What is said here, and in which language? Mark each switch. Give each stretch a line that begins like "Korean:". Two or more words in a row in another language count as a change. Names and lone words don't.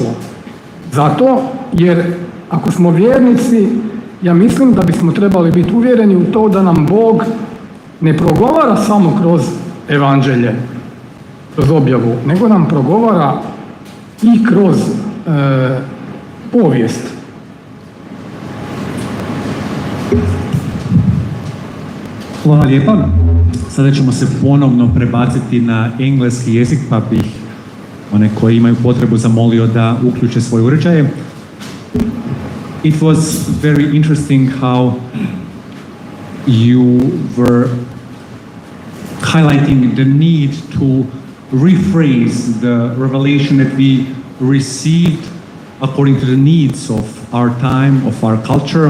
Croatian: Zato, jer ako smo vjernici, ja mislim da bismo trebali biti uvjereni u to da nam Bog ne progovara samo kroz evanđelje, kroz objavu, nego nam progovara i kroz povijest. Hvala lijepa. Sada ćemo se ponovno prebaciti na engleski jezik, pa bih one koji imaju potrebu zamolio da uključe svoje uređaje.
English: It was very interesting how you were highlighting the need to rephrase the revelation that we received according to the needs of our time, of our culture.